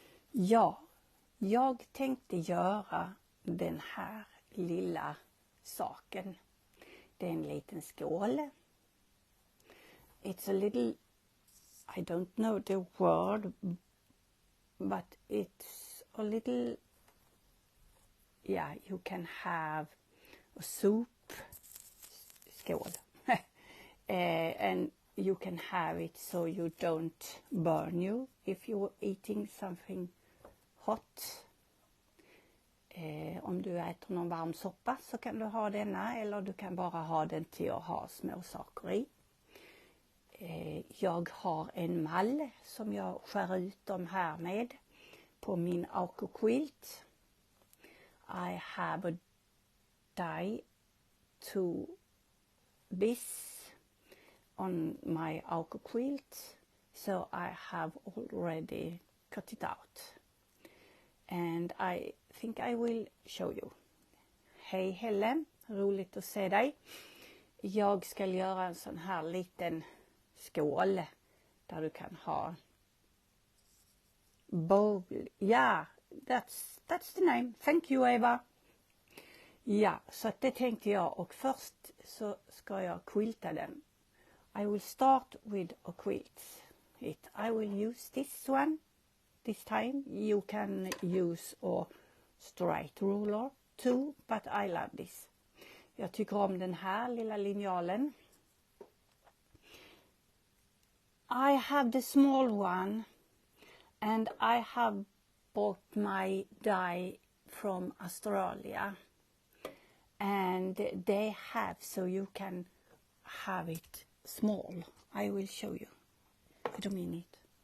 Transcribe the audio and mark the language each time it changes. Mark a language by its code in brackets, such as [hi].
[sv] Ja, jag tänkte göra den här lilla saken. Det är en liten skål. [en] It's a little, I don't know the word, but it's a little, yeah, you can have a soup skål. And you can have it so you don't burn you if you're eating something hot. [sv] Om du äter någon varm soppa så kan du ha denna, eller du kan bara ha den till att ha små saker i. Jag har en mall som jag skär ut dem här med på min Auco quilt. [en] I have a die to this on my Auco quilt, so I have already cut it out. And I think I will show you. [sv] Hej Helen, roligt att se dig. Jag ska göra en sån här liten skål där du kan ha bowl. [en] Yeah, that's the name. Thank you Eva. [sv] Ja, så att det tänkte jag, och först så ska jag quilta den. [en] I will start with a quilt. I will use this one this time. You can use a straight ruler too, but I love this. [sv] Jag tycker om den här lilla linjalen. [en] I have the small one and I have bought my die from Australia. And they have, so you can have it small. I will show you. Wait a minute.